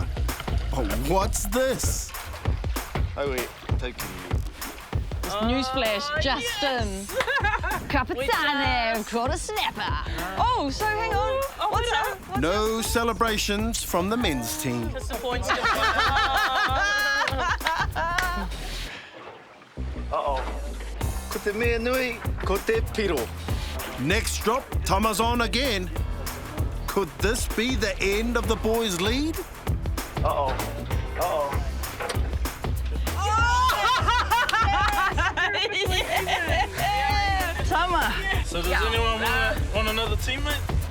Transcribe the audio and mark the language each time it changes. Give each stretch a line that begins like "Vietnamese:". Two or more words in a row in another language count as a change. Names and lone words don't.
English: Oh, what's this? Oh, wait. Taking you. Newsflash, Justin. Capitano, caught a snapper. Oh, so hang on. What's up? No celebrations from the men's team. Disappointed. Uh-oh.
Māori: Ko te mea nui, ko te piro.
English: Next drop, Tama's on again. Could this be the end of the boys' lead? Uh-oh. Uh-oh. Tama. So does anyone want another teammate?